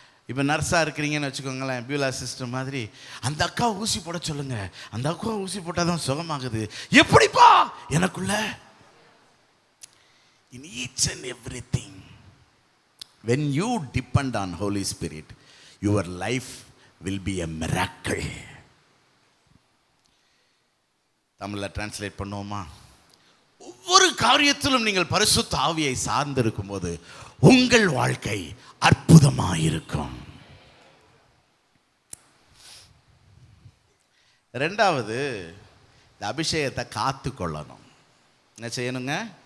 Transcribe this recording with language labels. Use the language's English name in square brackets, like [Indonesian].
[Tamil] இப்போ நர்ஸாக இருக்கிறீங்கன்னு வச்சுக்கோங்களேன், பியூலா சிஸ்டர் மாதிரி, அந்த அக்கா ஊசி போட சொல்லுங்க, அந்த அக்கா ஊசி போட்டால் தான் சுகமாகுது, எப்படிப்பா? எனக்குள்ள. [English] In each and everything when you depend on Holy Spirit, your life will be a miracle. [Tamil] தமிழில் டிரான்ஸ்லேட் பண்ணுவோமா? ஒவ்வொரு காரியத்திலும் நீங்கள் பரிசுத்த ஆவியை சார்ந்திருக்கும் போது உங்கள் வாழ்க்கை அற்புதமாயிருக்கும். ரெண்டாவது, இந்த அபிஷேகத்தை காத்து கொள்ளணும். என்ன செய்யணுங்க?